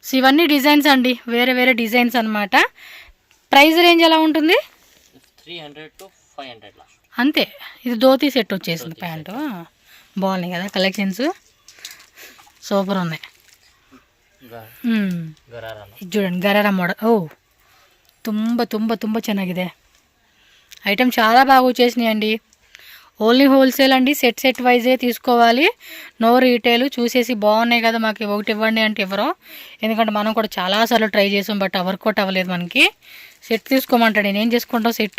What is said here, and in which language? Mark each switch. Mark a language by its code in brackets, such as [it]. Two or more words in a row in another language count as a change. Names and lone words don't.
[te] సో ఇవన్నీ డిజైన్స్ అండి, వేరే వేరే డిజైన్స్ అనమాట. [en] price range [te] ఎలా ఉంటుంది? 300 to 500 లాస్ట్. అంతే. ఇది ధోతీ సెట్ వచ్చేసింది, ప్యాంటు. బాగున్నాయి కదా కలెక్షన్స్, సూపర్ ఉన్నాయి. ఇది చూడండి గరారా మోడల్. [kn] ఓ ತುಂಬ ತುಂಬ ತುಂಬ ಚೆನ್ನಾಗಿದೆ. [te] ఐటమ్ చాలా బాగా వచ్చేసినాయండి. [en] only wholesale [te] అండి, సెట్ వైజే తీసుకోవాలి, [en] no retail. [te] చూసేసి బాగున్నాయి కదా మాకు ఒకటి ఇవ్వండి అంటే ఎవరో, ఎందుకంటే మనం కూడా చాలాసార్లు ట్రై చేసాం, [en] but workout [te] అవ్వలేదు మనకి. సెట్ తీసుకోమంటాడు, నేనేం చేసుకుంటాం సెట్.